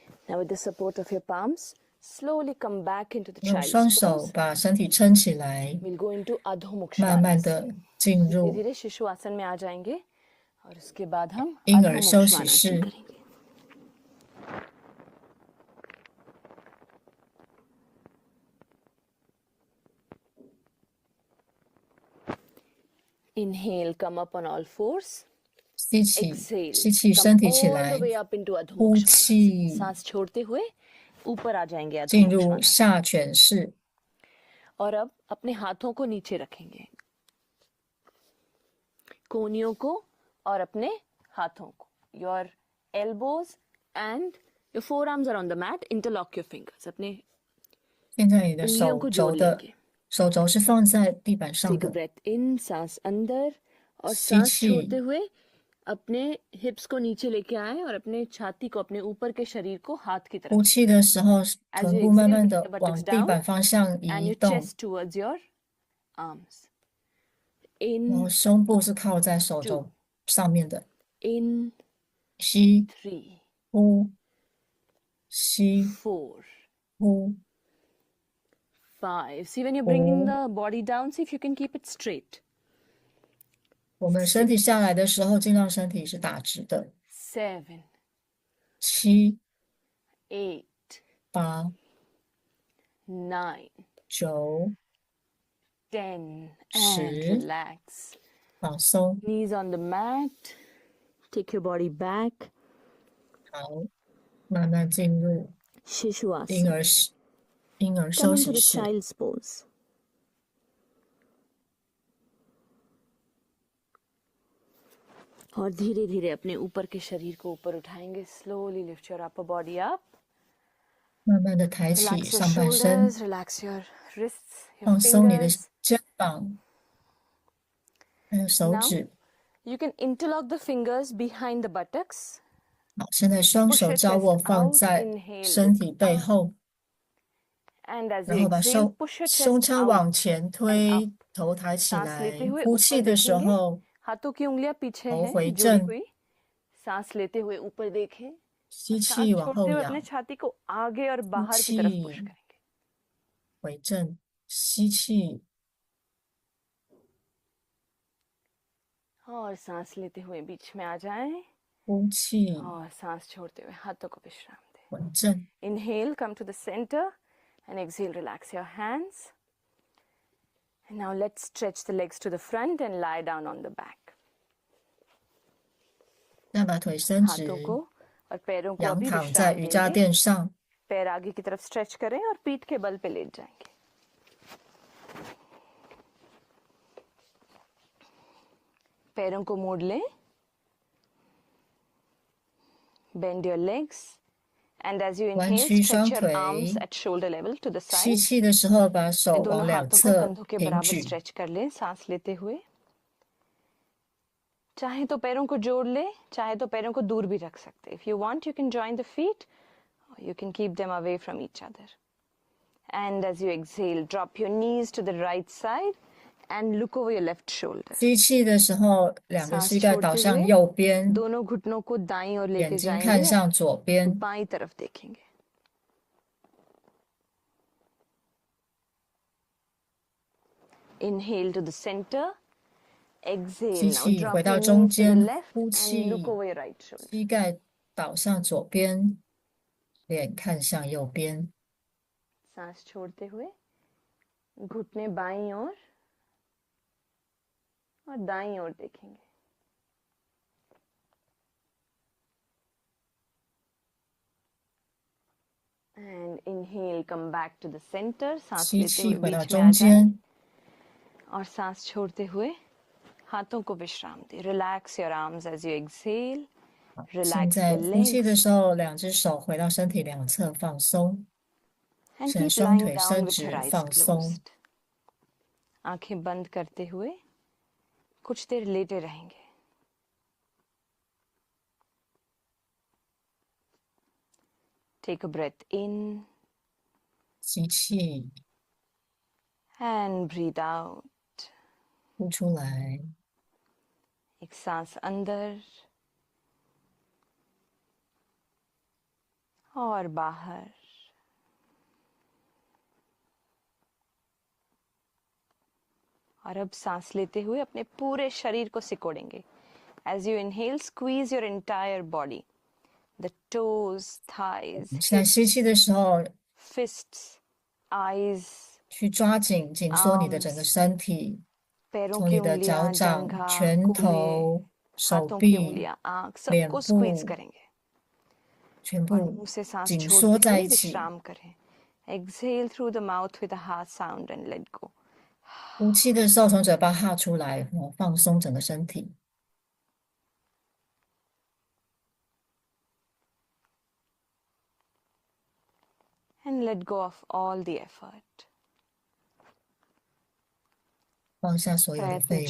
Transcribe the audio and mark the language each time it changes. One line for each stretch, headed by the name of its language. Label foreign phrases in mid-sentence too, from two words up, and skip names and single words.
English: Now with the support of your palms, slowly come back into the
Chinese: 用
English: child's
Chinese: 双手
English: pose.
Chinese: 把身体撑起来，
English: We'll go into Adho
Chinese: 慢慢
English: Mukshvanasana.
Chinese: 的进
Hindi: धीरे
Chinese: 入
Hindi: धीरे शिशु आसन में आ जाएंगे और उसके बाद हम
Chinese: 婴
Hindi: अधो
Chinese: 儿休息
Hindi: मुक्ष्वानासन
Chinese: 室。
Hindi: करेंगे.
English: Inhale, come up on all fours.
Chinese: 吸气，
English: Exhale,
Chinese: 吸气，
English: come
Chinese: 身体起
English: all
Chinese: 来
English: the，way up into Adho
Chinese: 呼
English: Mukshvanasana.
Chinese: 气，
Hindi: सांस छोड़ते हुए ऊपर आ जाएंगे अधो
Chinese: 进入
Hindi: मुक्ष्वानासन.
Chinese: 下犬式。
Hindi: और अब अपने हाथों को नीचे रखेंगे, कोहनियों को और अपने हाथों को.
English: Your elbows and your forearms are on the mat. Interlock your fingers.
Hindi: अपने
Chinese: 现在你的
Hindi: उंगलियों
Chinese: 手
Hindi: को
Chinese: 肘
Hindi: जोड़
Chinese: 的
Hindi: लेंगे.
Chinese: 手肘是放在地板上
English: Take a
Chinese: 的，
English: breath in,
Hindi: सांस अंदर और
Chinese: 吸
Hindi: सांस
Chinese: 气，
Hindi: छोड़ते हुए अपने हिप्स को नीचे लेके आए और अपने छाती को, अपने ऊपर के शरीर को हाथ की तरफ.
Chinese: 呼气的时候，
English: As
Chinese: 臀
English: you
Chinese: 部慢
English: exhale,
Chinese: 慢
English: bring
Chinese: 的
English: the
Chinese: 往
English: buttocks
Chinese: 地
English: down
Chinese: 板方向
English: and
Chinese: 移
English: your
Chinese: 动，
English: chest towards your arms.
Chinese: 然后
English: In,
Chinese: 胸部是靠在手肘上面的。
English: in,
Chinese: 吸，
English: 3,
Chinese: 呼，吸，
English: 4,
Chinese: 呼，
English: 5. See, when you're bringing
Chinese: 五。
English: the body down, see if you can keep it straight.
Chinese: 我们身体下来的时候，尽量身体是打直的。
English: 7,
Chinese: 七、
English: 8,
Chinese: 八、
English: 9,
Chinese: 九，
English: 10, and 10. relax.
Chinese: 放松。
English: Knees on the mat. Take your body back.
Chinese: 好，慢慢进入 Shishuvasana. 婴儿室、婴儿
English: Come
Chinese: 休
English: into
Chinese: 息
English: the
Chinese: 室。
English: child's pose.
Hindi: और धीरे धीरे अपने ऊपर के शरीर को ऊपर उठाएंगे.
English: Slowly lift your upper body up.
Chinese: 慢慢的抬起
English: Relax your
Chinese: 上半身，
English: shoulders. Relax your wrists, your
Chinese: 放松你的
English: fingers.
Chinese: 肩膀，还有手
English: Now
Chinese: 指。
English: you can interlock the fingers behind the buttocks.
Chinese: 好，现在双
English: Push
Chinese: 手
English: your
Chinese: 交握
English: chest
Chinese: 放
English: out.
Chinese: 在
English: Inhale,
Chinese: 身
English: look
Chinese: 体背
English: up.
Chinese: 后，
English: And as
Chinese: 然
English: you
Chinese: 后把
English: exhale, push your
Chinese: 胸
English: chest
Chinese: 腔
English: out
Chinese: 往前
English: and
Chinese: 推
English: up.，
Chinese: 头抬起
Hindi: सांस लेते
Chinese: 来。
Hindi: हुए
Chinese: 呼
Hindi: ऊपर
Chinese: 气的时
Hindi: देखेंगे.
Chinese: 候，
Hindi: हाथों की उंगलियां पीछे
Chinese: 头
Hindi: हैं
Chinese: 回
Hindi: जोड़ी
Chinese: 正，
Hindi: हुई. सांस लेते हुए ऊपर देखें.
Chinese: 吸
Hindi: सांस
Chinese: 气往
Hindi: छोड़ते
Chinese: 后
Hindi: हुए अपने
Chinese: 仰，
Hindi: छाती को आगे और
Chinese: 呼
Hindi: बाहर की तरफ पुश
Chinese: 气
Hindi: करेंगे.
Chinese: 回正，吸气，
Hindi: और सांस लेते हुए बीच में आ जाएं
Chinese: 呼气，
Hindi: और सांस छोड़ते हुए हाथों को विश्राम दें.
Chinese: 回正。
English: Inhale, come to the center, and exhale, relax your hands. And now let's stretch the legs to the front and lie down on the back.
Chinese: 再把腿伸直，
Hindi: हाथों को और पैरों को
Chinese: 仰
Hindi: अभी
Chinese: 躺在
Hindi: विश्राम
Chinese: 瑜伽
Hindi: देंगे.
Chinese: 垫上，
Hindi: पैर आगे की तरफ स्ट्रेच करें और पीठ के बल पे लेट जाएंगे. पैरों को मोड़ लें.
English: Bend your legs. And as you
Chinese: 弯
English: inhale,
Chinese: 曲
English: stretch
Chinese: 双
English: your
Chinese: 腿。
English: arms at shoulder level to the
Chinese: 吸
English: side.
Chinese: 气的时候，把手
Hindi: अपने दोनों
Chinese: 往两
Hindi: हाथों को
Chinese: 侧
Hindi: कंधों के
Chinese: 平
Hindi: बराबर
Chinese: 举。
Hindi: स्ट्रेच कर लें सांस लेते हुए. चाहे तो पैरों को जोड़ ले, चाहे तो पैरों को दूर भी रख सकते.
English: If you want, you can join the feet, or you can keep them away from each other. And as you exhale, drop your knees to the right side and look over your left shoulder.
Chinese: 吸气的时候，两个
Hindi: सांस
Chinese: 膝盖倒
Hindi: छोड़ते
Chinese: 向
Hindi: हुए
Chinese: 右边，
Hindi: दोनों घुटनों को दाईं ओर
Chinese: 眼
Hindi: लेके
Chinese: 睛看
Hindi: जाएंगे.
Chinese: 向左边。
Hindi: बाईं तरफ देखेंगे.
English: Inhale to the center. Exhale.
Chinese: 吸
English: Now
Chinese: 气
English: drop
Chinese: 回
English: your
Chinese: 到中
English: knees to the
Chinese: 间，
English: left
Chinese: 呼
English: and
Chinese: 气
English: look，over your right shoulder.
Chinese: 膝盖倒向左边，脸看向右边。
Hindi: सांस छोड़ते हुए घुटने बाईं ओर और दाईं ओर देखेंगे.
English: And inhale, come back to the center.
Hindi: सांस
Chinese: 吸
Hindi: लेते
Chinese: 气
Hindi: हुए
Chinese: 回到
Hindi: बीच में आ
Chinese: 中
Hindi: जाएं
Chinese: 间，
Hindi: और सांस छोड़ते हुए हाथों को विश्राम दें.
English: Relax your arms as you exhale.
Chinese: 现
English: Relax
Chinese: 在
English: the
Chinese: 呼气的
English: legs
Chinese: 时候，两只手回到身体两侧放松。
English: and
Chinese: 现在
English: keep
Chinese: 双
English: lying
Chinese: 腿
English: down
Chinese: 伸
English: with
Chinese: 直
English: your eyes
Chinese: 放松。
English: closed.
Hindi: आंखें बंद करते हुए कुछ देर लेटे रहेंगे.
English: Take a breath in
Chinese: 吸气，
English: and breathe out.
Chinese: 呼出来，
Hindi: एक सांस अंदर और बाहर। और अब सांस लेते हुए अपने पूरे शरीर को सिकोड़ेंगे।
English: As you inhale, squeeze your entire body. The toes,
Chinese: 我
English: thighs,
Chinese: 们现在吸气
English: hips,
Chinese: 的时候，
English: fists, eyes,
Chinese: 去抓紧、紧缩你的整个
English: arms,
Chinese: 身体，
Hindi: पैरों
Chinese: 从
Hindi: की
Chinese: 你的脚
Hindi: उंगलियां,
Chinese: 掌、
Hindi: जंघा,
Chinese: 拳
Hindi: कूल्हे,
Chinese: 头、手
Hindi: हाथों की
Chinese: 臂、
Hindi: उंगलियां, आंख,
Chinese: 脸
Hindi: सबको स्क्वीज
Chinese: 部，
Hindi: करेंगे।
Chinese: 全
Hindi: और
Chinese: 部
Hindi: मुंह से सांस
Chinese: 紧缩
Hindi: छोड़ते
Chinese: 在
Hindi: हुए
Chinese: 一起。
Hindi: विश्राम करें।
English: Exhale through the mouth with a ha sound and let go.
Chinese: 呼气的时候，从嘴巴哈出来，放松整个身体。 And let go of all the effort. 放下所有的
Hindi: प्रयत्न
Chinese: 费力，